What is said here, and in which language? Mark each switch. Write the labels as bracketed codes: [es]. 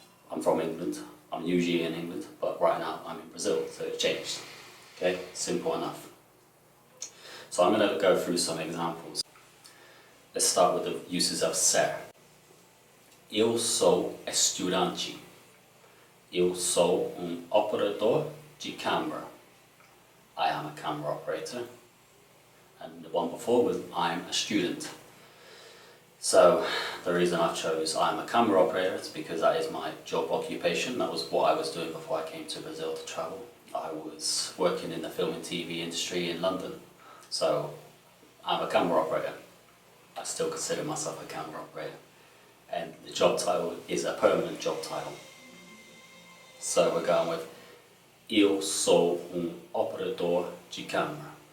[en] I'm from England. I'm usually in England, but right now I'm in Brazil, so it's changed. Okay, simple enough. So I'm going to go through some examples. Let's start with the uses of ser. [pt] Eu sou estudante. Eu sou operador de câmera. [en] I am a camera operator. and the one before was I'm a student. So the reason I chose I'm a camera operator is because that is my job occupation. That was what I was doing before I came to Brazil to travel. I was working in the film and TV industry in London. So I'm a camera operator. I still consider myself a camera operator. And the job title is a permanent job title. So we're going with [pt] Eu sou operador de câmera.